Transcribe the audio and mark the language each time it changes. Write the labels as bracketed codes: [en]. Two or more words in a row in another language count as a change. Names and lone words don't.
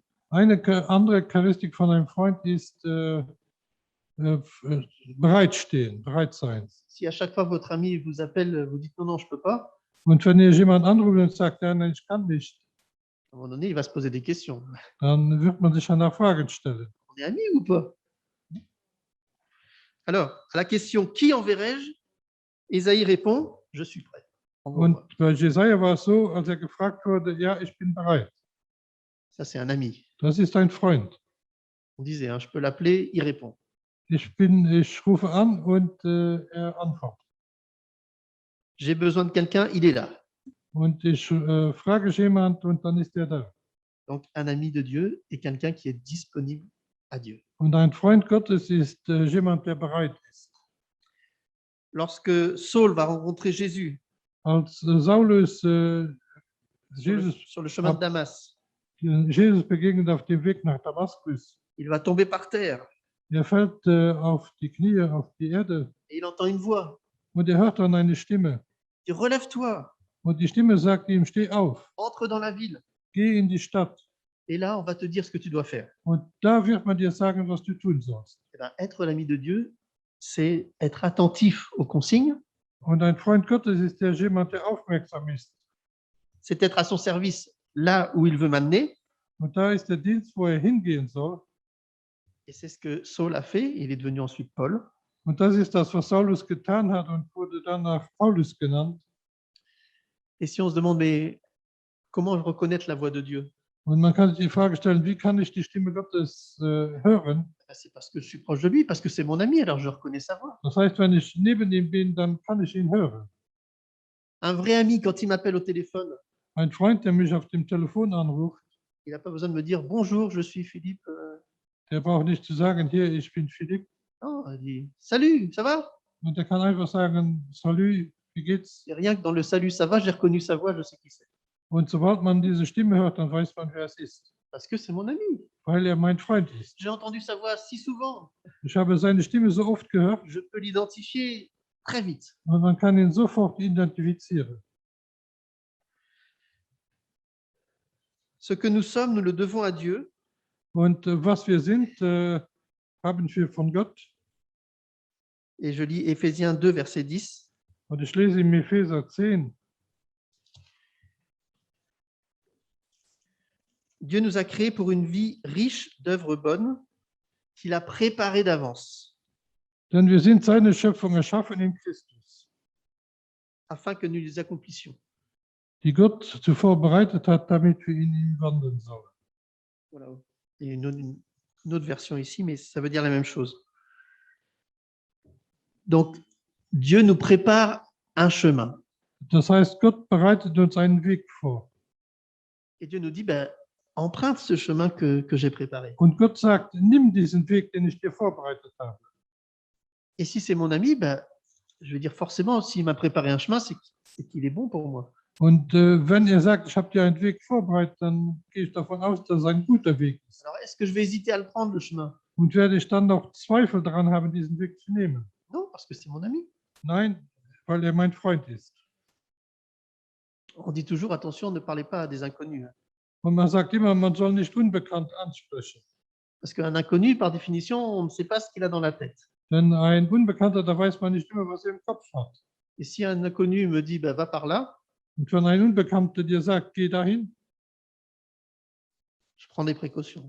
[de] Eine andere Charakteristik von einem Freund ist bereitstehen, bereit sein. [fr] Si à chaque fois votre ami vous appelle, vous dites non, non, je ne peux pas, [de] Und wenn ihr jemand anruft und sagt, ja, nein, ich kann nicht, [fr] à un moment donné, il va se poser des questions. [de] dann wird man sich danach Fragen stellen. [fr] On est amis ou pas? Alors, à la question qui enverrai-je, Ésaïe répond, je suis prêt. Envoie-moi. [de] Und bei Jesaja war es so, als er gefragt wurde, ja, ich bin bereit. [fr] Ça, c'est un ami. [de] Das ist ein Freund. [fr] On disait, hein, je peux l'appeler, il répond. [de] Ich rufe an und er antwortet. [fr] J'ai besoin de quelqu'un, il est là. [de] Und ich frage jemand und dann ist er da. [fr] Donc, un ami de Dieu est quelqu'un qui est disponible à Dieu. [de] Und ein Freund Gottes ist jemand, der bereit ist. [fr] Lorsque Saul va rencontrer Jésus [de] Als Saulus [fr] sur le chemin de Damas, [de] Jesus begegnet auf dem Weg nach Damaskus, [fr] il va tomber par terre [de] er fällt auf die Knie, auf die Erde [fr] et il entend une voix. [de] und er hört dann eine Stimme. [fr] Il dit, relève-toi, [de] Und die Stimme sagt ihm, steh auf, [fr] entre dans la ville. [de] geh in die Stadt. [fr] Et là, on va te dire ce que tu dois faire. [de] Und da wird man dir sagen, was du tun sollst. [fr] Eh bien, être l'ami de Dieu, c'est être attentif aux consignes, [de] Und ein Freund Gottes ist der jemand, der aufmerksam ist. [fr] c'est être à son service là où il veut m'amener. [de] Und da ist der Dienst, wo er hingehen soll. [fr] Et c'est ce que Saul a fait. Il est devenu ensuite Paul. [de] Und das ist das, was Saulus getan hat und wurde danach Paulus genannt. [fr] Et si on se demande, mais comment reconnaître la voix de Dieu? [de] Und man kann sich die Frage stellen, wie kann ich die Stimme Gottes hören? [fr] C'est parce que je suis proche de lui, parce que c'est mon ami, alors je reconnais sa voix. [de] Das heißt, wenn ich neben ihm bin, dann kann ich ihn hören. [fr] Un vrai ami, quand il m'appelle au téléphone, [de] Ein Freund, der mich auf dem Telefon anruft, [fr] il n'a pas besoin de me dire bonjour, je suis Philippe. [de] der braucht nicht zu sagen, hier, ich bin Philipp. [fr] Non, il dit salut, ça va? [de] Und der kann einfach sagen, salut, wie geht's? [fr] Et rien que dans le salut, ça va, j'ai reconnu sa voix, je sais qui c'est. [de] Und sobald man diese Stimme hört, dann weiß man, wer es ist, [fr] Parce que c'est mon ami. [de] weil er mein Freund ist. [fr] J'ai entendu sa voix si souvent. [de] Ich habe seine Stimme so oft gehört [fr] Je peux l'identifier très vite. [de] und man kann ihn sofort identifizieren. [fr] Ce que nous sommes, nous le devons à Dieu. [de] Und was wir sind, haben wir von Gott. [fr] Et je lis Éphésiens 2, verset 10. [de] Und ich lese im Epheser 10. [fr] Dieu nous a créés pour une vie riche d'œuvres bonnes qu'il a préparées d'avance, [de] Denn wir sind seine Schöpfung erschaffen in Christus, [fr] afin que nous les accomplissions. [de] die Gott zuvor bereitet hat, damit wir in ihm wandeln sollen. [fr] Voilà. Il y a une autre version ici, mais ça veut dire la même chose. Donc, Dieu nous prépare un chemin. [de] Das heißt, Gott bereitet uns einen Weg vor. [fr] Et Dieu nous dit, ben, emprunte ce chemin que j'ai préparé. [de] Und Gott sagt, nimm diesen Weg, den ich dir vorbereitet habe. [fr] Et si c'est mon ami, ben, je veux dire forcément, s'il m'a préparé un chemin, c'est qu'il est bon pour moi. [de] Und wenn er sagt, ich habe dir einen Weg vorbereitet, dann gehe ich davon aus, dass es ein guter Weg ist. [fr] Alors, est-ce que je vais hésiter à le prendre, le chemin? [de] Und werde ich dann noch Zweifel daran haben, diesen Weg zu nehmen? [fr] Non, parce que c'est mon ami. [de] Nein, weil er mein Freund ist. [fr] On dit toujours, attention, ne parlez pas à des inconnus. [de] Und man sagt immer, man soll nicht unbekannt ansprechen. [fr] Parce qu'un inconnu, par définition, on ne sait pas ce qu'il a dans la tête. [de] Denn ein Unbekannter, da weiß man nicht immer, was er im Kopf hat. [fr] Et si un inconnu me dit, ben, va par là, [de] Und wenn ein Unbekannter dir sagt, geh dahin, [fr] je prends des précautions.